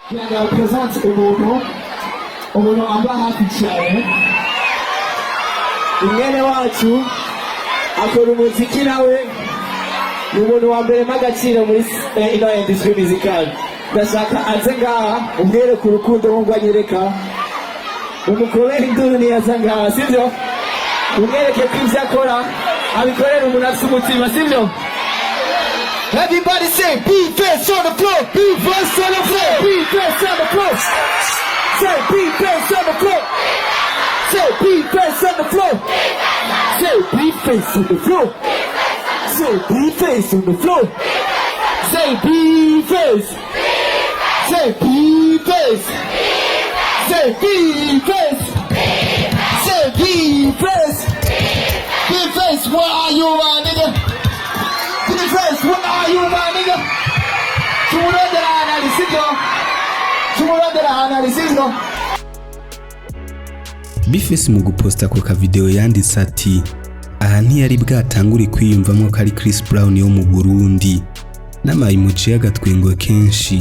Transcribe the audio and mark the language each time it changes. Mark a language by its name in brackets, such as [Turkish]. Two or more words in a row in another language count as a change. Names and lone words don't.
[Rundi] Umuntu amba hafi cyane, umwene wacu akora umuziki nawe, ni umuntu wa mbere magaciro muri ino [English] industry musical. [Rundi] Ndashaka aze ngaha umwereke urukundo nk'uko anyereka, umukorere induru niyaza ngaha, sivyo? Umwereke ko ivyo akora abikorera umuntu afite umutima, sivyo? [English] Everybody say Bface on the floor, Bface on the floor, Bface on the floor. Say Bface on the floor. Say Bface on the floor. Say Bface on the floor. Say Bface on the floor. Say Bface. Say Bface. Say Bface. Say Bface. Bface, what are you, my nigga? Bface, what are you, my nigga? [Rundi] Tumurondera analisizo. Tumurondera analisizo. Bface mu guposta ku ka video yanditse ati, aha ntiyari bwatangure kwiyumvamo ko ari Chris Brown yo mu Burundi, n'amayimuci y'agatwengo kenshi.